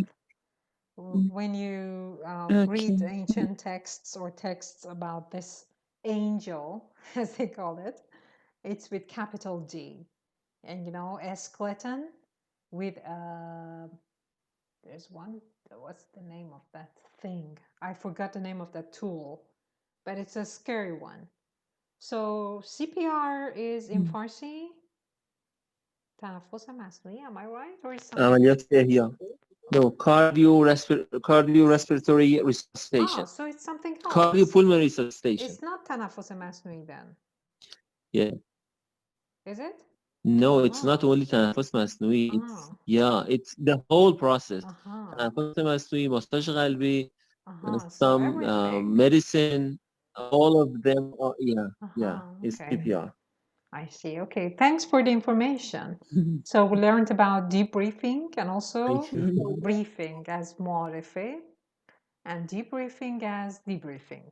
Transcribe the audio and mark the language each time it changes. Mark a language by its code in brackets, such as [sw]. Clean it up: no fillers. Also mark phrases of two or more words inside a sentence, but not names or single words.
[en] When you read ancient texts or texts about this angel, as they call it, it's with capital D. And a skeleton with there's one, what's the name of that thing? I forgot the name of that tool, but it's a scary one. So CPR is in Farsi. [fa] تنفس مصنوعی, [en] am I right? Or is something? [fa] عملیات احیا. [en] No, cardiorespiratory resuscitation. So it's something else. Cardiopulmonary resuscitation. It's not [fa] تنفس مصنوعی [en] then. Yeah. Is it? No, it's not only [fa] تنفس مصنوعی. [en] Yeah, it's the whole process. [fa] تنفس مصنوعی, ماساژ قلبی, [en] some medicine, all of them are, it's CPR. I see. Okay, thanks for the information. So we learned about debriefing and also briefing as معرفه and debriefing as debriefing.